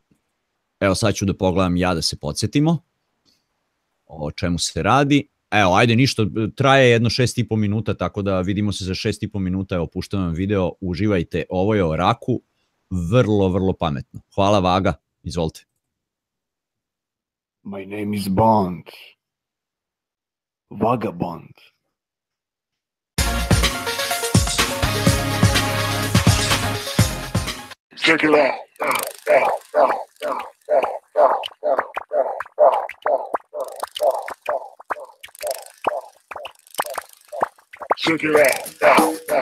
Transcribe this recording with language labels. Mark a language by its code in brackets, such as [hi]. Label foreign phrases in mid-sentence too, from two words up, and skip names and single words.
[bs] Evo sad ću da pogledam ja da se podsjetimo o čemu se radi. Evo, ajde, ništa, traje jedno 6,5 minuta, tako da vidimo se za 6,5 minuta, evo, puštam vam video, uživajte, ovo je o raku, vrlo, vrlo pametno. Hvala Vaga, izvolite. [en] My name is Bond. Vagabond. Check it out. Check it out.